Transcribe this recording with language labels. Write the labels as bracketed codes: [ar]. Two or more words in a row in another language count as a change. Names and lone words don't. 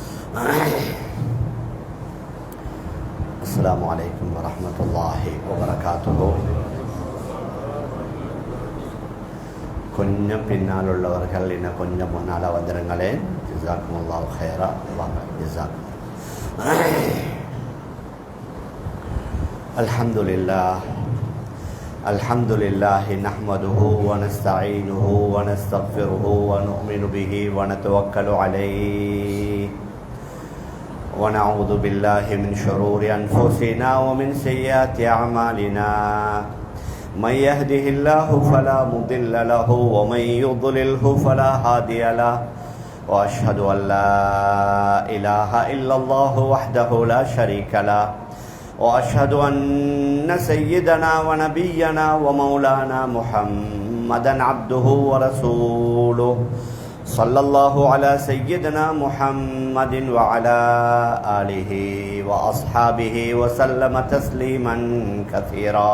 [ar] السلام عليكم ورحمة الله وبركاته. [ta] கொஞ்சம் பின்னால் உள்ளவர்கள் இன்னும் கொஞ்சம் முன்னால் வந்துடுங்களே. [ar] جزاكم الله خيرا. வாங்க ஜஸாக்கும். الحمد لله نحمده ونستعينه ونستغفره ونؤمن به ونتوكل عليه ونعوذ بالله من شرور أنفسنا ومن سيئات أعمالنا. من يهده الله فلا مضل له ومن يضلله فلا هادي له واشهد ان لا اله الا الله وحده لا شريك له واشهد ان سيدنا ونبينا ومولانا محمدا عبده ورسوله صلى الله على سيدنا محمد وعلى اله واصحابه وسلم تسليما كثيرا.